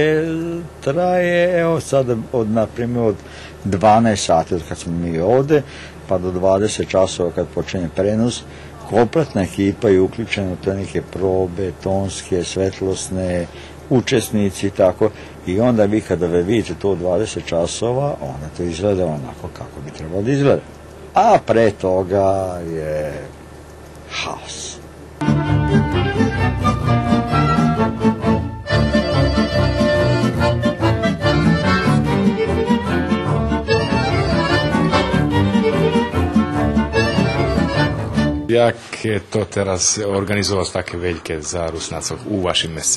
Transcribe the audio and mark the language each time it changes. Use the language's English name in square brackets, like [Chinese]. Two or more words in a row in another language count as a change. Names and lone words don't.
[Serbian] traje, evo sada na primjer od 12 sati od kad smo mi ovde pa do 20 časova kad počinje prenos, kompletna ekipa je uključena u te neke probe, tonske, svetlosne, učesnici i tako, i onda vi kada vidite to 20 časova, onda to izgleda onako kako bi trebalo da izgleda. A pre toga je haos. [Rusyn] Jak je to teraz organizovať také veľké za Rusnácov u vašim meste?